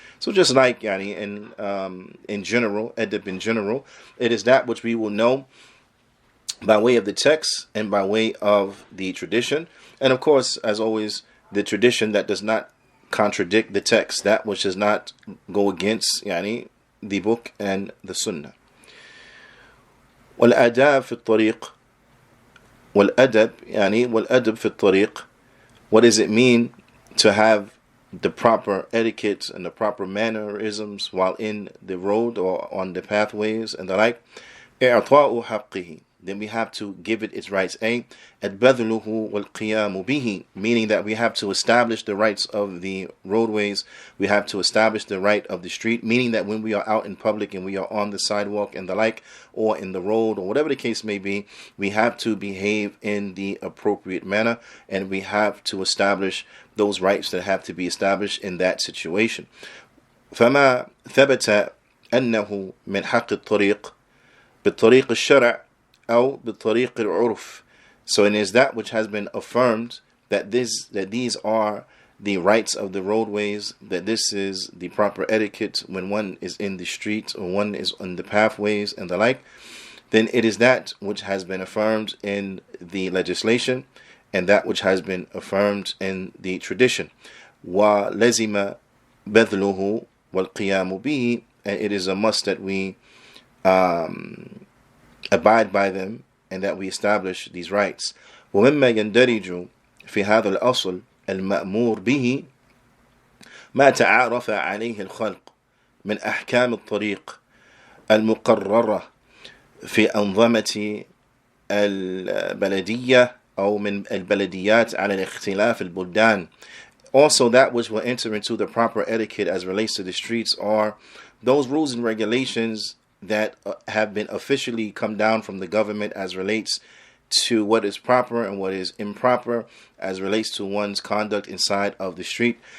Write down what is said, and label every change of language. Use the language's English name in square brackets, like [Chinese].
[English] So just like yani in general, adab in general, it is that which we will know by way of the text and by way of the tradition. And of course, as always, the tradition that does not contradict the text, that which does not go against yani the book and the sunnah. [Arabic] والآداب في الطريق والأدب يعني والأدب في الطريق. [English] What does it mean to have the proper etiquette and the proper mannerisms while in the road or on the pathways and the like? [Arabic] إعطاء حقه. [English] Then we have to give it its rights. [Arabic] البذله والقيام به, [English] meaning that we have to establish the rights of the roadways. We have to establish the right of the street, meaning that when we are out in public and we are on the sidewalk and the like, or in the road, or whatever the case may be, we have to behave in the appropriate manner, and we have to establish those rights that have to be established in that situation. [Arabic] فما ثبت أنه من حق الطريق بالطريق الشرع أو بالطريق العرف. [English] So it is that which has been affirmed that these are the rights of the roadways, that this is the proper etiquette when one is in the street or one is on the pathways and the like, then it is that which has been affirmed in the legislation and that which has been affirmed in the tradition. [Arabic] وَلَزِمَ بَذْلُهُ وَالْقِيَامُ بِهِ. [English] And it is a must that we abide by them and that we establish these rights. [Arabic] ومما يندرج في هذا الأصل المأمور به ما تعارف عليه الخلق من أحكام الطريق المقررة في أنظمة البلدية أو من البلديات على الاختلاف البلدان. [English] Also, that which will enter into the proper etiquette as relates to the streets are those rules and regulations that have been officially come down from the government as relates to what is proper and what is improper as relates to one's conduct inside of the street.